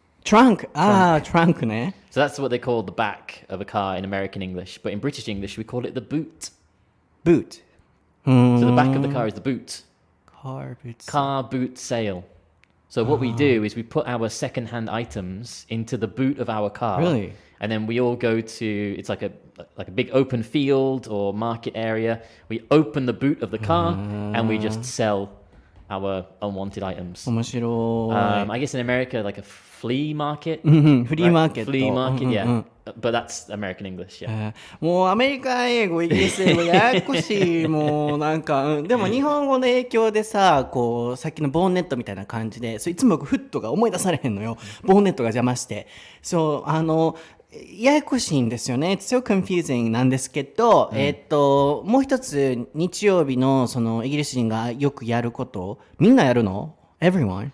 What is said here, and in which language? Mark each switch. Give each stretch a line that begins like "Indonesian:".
Japanese: trunk ああトランクね。
English: So that's what they call the back of a car in American English, but in British English we call it the boot. boot So the back of the car is the boot. car boots Car boot sale. So what we do is we put our second-hand items into the boot of our car. Really? And then we all go to, it's like a big open field or market area. We open the boot of the car and we just sell our unwanted items.
Japanese: 面白い、
English: I guess in America, like a flea market.
Japanese: フリーマーケット
English: Flea market, yeah. But that's American English, yeah.
Japanese: もうアメリカ英語イギリス英語ややこしいもうなんか、でも日本語の影響でさこうさっきのボンネットみたいな感じで、そういつもフットが思い出されへんのよ。ボンネットが邪魔してそうややこしいんですよね。
English: It's so confusing
Japanese: なんですけど、もう一つ日曜日のそのイギリス人がよくやることみんなやるの Everyone?